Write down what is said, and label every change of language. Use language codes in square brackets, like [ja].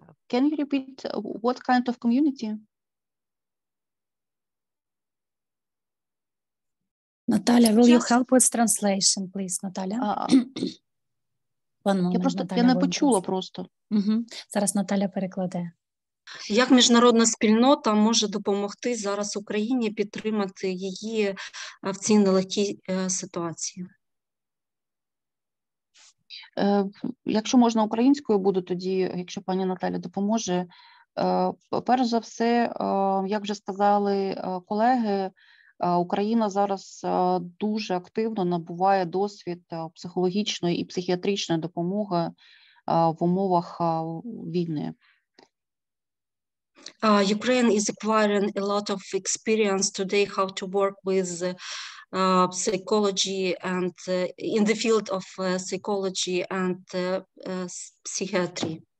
[en] Can you repeat what kind of community? Natalia, will you help with translation, please, Natalia? One moment, [uk] Я не почула просто. Зараз Наталя перекладе. Як міжнародна спільнота може допомогти зараз Україні підтримати її в цій нелегкій ситуації? Якщо можна українською буду, тоді, якщо пані Наталя допоможе. Перш за все, як вже сказали колеги, Україна зараз дуже активно набуває досвід психологічної і психіатричної допомоги в умовах війни. [en] Ukraine is acquiring a lot of experience today how to work with psychology and in the field of psychology and psychiatry.